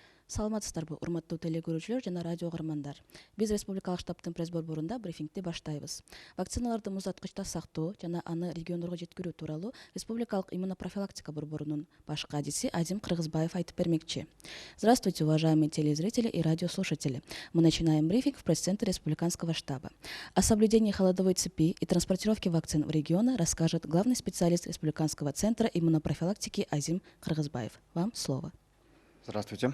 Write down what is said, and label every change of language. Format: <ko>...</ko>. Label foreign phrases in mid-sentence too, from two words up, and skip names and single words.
<ky>Саламатсыздарбы, урматтуу телекөрүүчүлөр жана радио каармандар. Биз Республикалык штабтын пресс-борборунда брифингди баштайбыз. Вакциналарды муздаткычта сактоо жана аны региондорго жеткирүү тууралуу Республикалык иммунопрофилактика борборунун баш кадиси Азим Кыргызбаев айтып бермекчи.</ky> <ru>Здравствуйте, уважаемые телезрители и радиослушатели. Мы начинаем брифинг в пресс-центре Республиканского штаба. О соблюдении холодовой цепи и транспортировке вакцин в регионы расскажет главный специалист Республиканского центра иммунопрофилактики Азим Кыргызбаев. Вам слово. Здравствуйте.</ru>